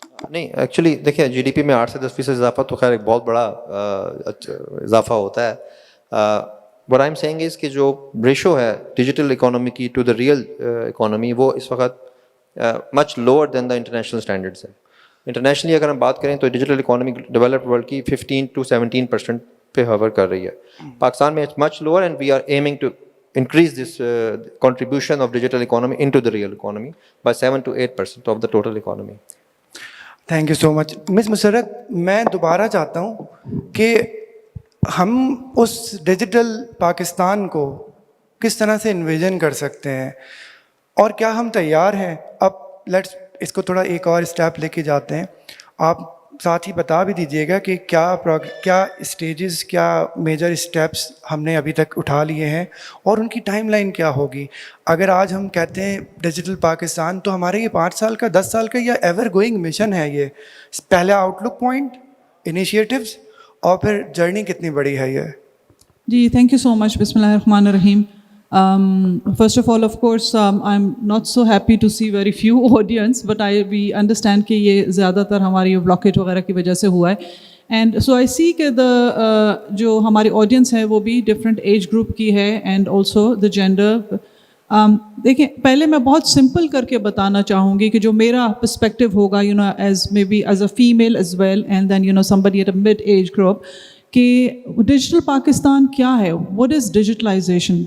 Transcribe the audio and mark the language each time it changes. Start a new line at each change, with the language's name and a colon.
Urdu: نہیں ایکچولی دیکھیں GDP میں 8 سے 10% اضافہ تو خیر ایک بہت بڑا اضافہ ہوتا ہے.
English: what I'm saying is
Urdu: کہ جو ریشو ہے ڈیجیٹل اکانومی کی ٹو دا ریئل اکانومی وہ اس وقت
English: much lower than the international standards
Urdu: ہے. انٹرنیشنلی اگر ہم بات کریں تو ڈیجیٹل اکانومی ڈیولپڈ ورلڈ کی 15 to 17% پہ ہوور کر رہی ہے. پاکستان میں
English: Much lower and we are aiming to increase this contribution of digital economy into the real economy by 7 to 8% of the total economy. Thank you so much.
Urdu: مس مسرت, میں دوبارہ چاہتا ہوں کہ ہم اس ڈیجیٹل پاکستان کو کس طرح سے انویژن کر سکتے ہیں اور کیا ہم تیار ہیں؟ اب لیٹس اس کو تھوڑا ایک اور اسٹیپ لے کے جاتے ہیں. آپ ساتھ ہی بتا بھی دیجیے گا کہ کیا اسٹیجز, کیا میجر اسٹیپس ہم نے ابھی تک اٹھا لیے ہیں اور ان کی ٹائم لائن کیا ہوگی. اگر آج ہم کہتے ہیں ڈیجیٹل پاکستان تو ہمارے یہ 5 سال کا 10 سال کا یا ایور گوئنگ مشن ہے. یہ پہلا آؤٹ لک پوائنٹ, انیشیٹوز, اور پھر جرنی کتنی بڑی ہے یہ.
English: جی thank you so much.
Arabic: بسم اللہ الرحمن الرحیم.
English: First of all, of course, I'm not so happy to see very few audience, but we understand
Urdu: کہ یہ زیادہ تر ہماری بلاکیج وغیرہ کی وجہ سے ہوا ہے.
English: and so I see
Urdu: کہ جو ہماری آڈینس ہے وہ بھی ڈفرینٹ ایج گروپ کی ہے
English: And also the gender.
Urdu: دیکھیں پہلے میں بہت سمپل کر کے بتانا چاہوں گی کہ جو میرا پرسپیکٹیو ہوگا
English: as may be as a female as well and then somebody at a mid
Urdu: age group کہ ڈیجیٹل پاکستان کیا ہے,
English: What is digitalization.